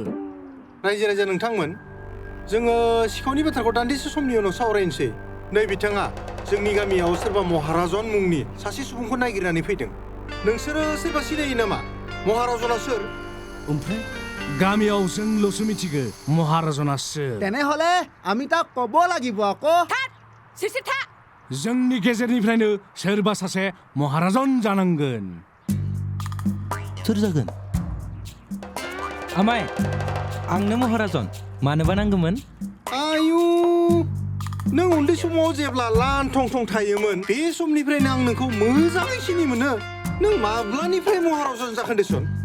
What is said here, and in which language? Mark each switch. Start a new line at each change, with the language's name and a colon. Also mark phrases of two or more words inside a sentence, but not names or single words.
Bodo: रायजो नोंथांमोन जोङो सिखावनि बाथ्राखौ दान्दिसे समनि उनाव सावरायनोसै नै बिथाङा जोंनि गामियाव सोरबा महाराजन मुंनि सासे सुबुंखौ नागिरनानै फैदों नोंसोरो सोरबा सिनायो नामा महाराजना सोर ओमफ्राय गामियाव जोंल'सो मिथिगो महाराजना सोर
Assamese: তেনেহ'লে আমি তাক ক'ব লাগিব আকৌ
Bodo: सिरसिर था जोंनि गेजेरनिफ्रायनो सोरबा सासे महाराजन जानांगोन सोर जागोन आमाय आंनो महाराजन मानोबा नांगौमोन आयु नों उन्दै समाव जेब्ला लान थं थं थायोमोन बे समनिफ्रायनो आं नोंखौ मोजाङै सिनि मोनो नों माब्लानिफ्राय महाराजन जाखो देसन